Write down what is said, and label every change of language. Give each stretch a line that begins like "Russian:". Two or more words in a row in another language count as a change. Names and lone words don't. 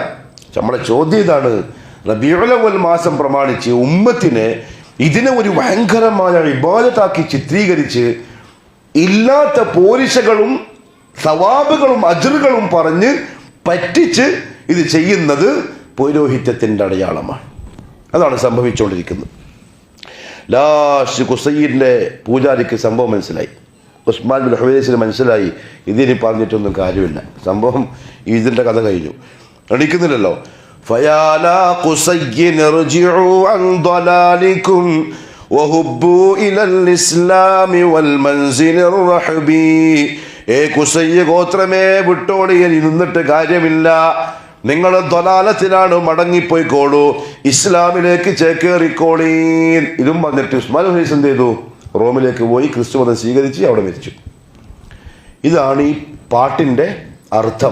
Malayalam: നമ്മുടെ ചോദ്യം ഇതാണ്, റബീഉൽ അവ്വൽ മാസം പ്രമാണിച്ച് ഉമ്മത്തിനെ ഇതിനെ ഒരു ഭയങ്കരമായ ഇബാദത്താക്കി ചിത്രീകരിച്ച് ഇല്ലാത്ത പോരിശകളും സവാബുകളും അജ്റുകളും പറഞ്ഞ് പറ്റിച്ച് ഇത് ചെയ്യുന്നത് പൗരോഹിത്യത്തിൻ്റെ അടയാളമാണ്. അതാണ് സംഭവിച്ചുകൊണ്ടിരിക്കുന്നത്. ലാസ്റ്റ് ഖുസൈൻ്റെ പൂജാരിക്ക് സംഭവം മനസ്സിലായി. ഉസ്മാൻ ബിൻ ഹുവൈസിന് മനസ്സിലായി ഇതിനി പറഞ്ഞിട്ടൊന്നും കാര്യമില്ല, സംഭവം ഇതിൻ്റെ കഥ കഴിഞ്ഞു. എണീക്കുന്നില്ലല്ലോ.
Arabic: فيا قصي ارجعوا عن ضلالكم وهبوا إلى الإسلام والمنزل الرحبي.
Malayalam: കുസയ്യ ഗോത്രമേ, വിട്ടോടിയൻ നിന്നിട്ട് കാര്യമില്ല. നിങ്ങൾ ദ്വലാലത്തിലാണ്, മടങ്ങിപ്പോയിക്കോളൂ, ഇസ്ലാമിലേക്ക് ചേക്കേറിക്കോളീൻ. ഇതും വന്നിട്ട് ഉസ്മാൻ ഹുസൈൻ എന്ത് ചെയ്തു? റോമിലേക്ക് പോയി ക്രിസ്തു മതം സ്വീകരിച്ച് അവിടെ മരിച്ചു. ഇതാണ് ഈ പാട്ടിൻ്റെ അർത്ഥം.